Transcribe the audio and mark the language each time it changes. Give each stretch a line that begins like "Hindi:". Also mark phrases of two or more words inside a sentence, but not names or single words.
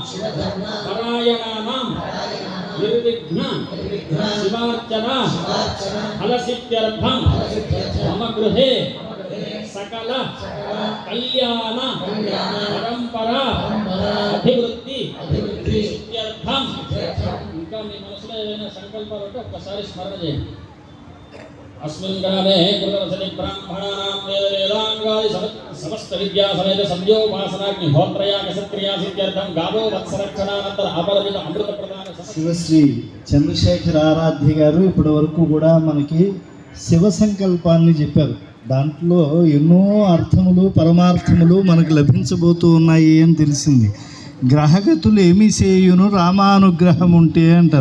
Sanskrit: పరాయణానాం నిర్విఘ్న శివార్చన ఫలసిద్ధ్యర్థం మమ గృహే సకల కళ్యాణ పరంపర అభివృద్ధి సిద్ధ్యర్థం.
Telugu: ఇంకా మీ మనసులో ఏదైనా సంకల్పాలు ఉంటే ఒక్కసారి స్మరణ చేయండి.
Sanskrit: अस्मिन् ग्रामे कृतवसति ब्राह्मणानां वेदाङ्गादि समस्त विद्या समेत संध्योपासनाग्निहोत्रयागसत्क्रिया सिद्ध्यर्थं गावो वत्सरक्षणानंतर अपरमित अमृत प्रदान
Telugu: శివశ్రీ చంద్రశేఖర్ ఆరాధ్య గారు ఇప్పటి వరకు కూడా మనకి శివ సంకల్పాన్ని చెప్పారు. దాంట్లో ఎన్నో అర్థములు పరమార్థములు మనకు లభించబోతూ ఉన్నాయి అని తెలిసింది. గ్రహగతులు ఏమి చేయును రామానుగ్రహం ఉంటే అంటారు.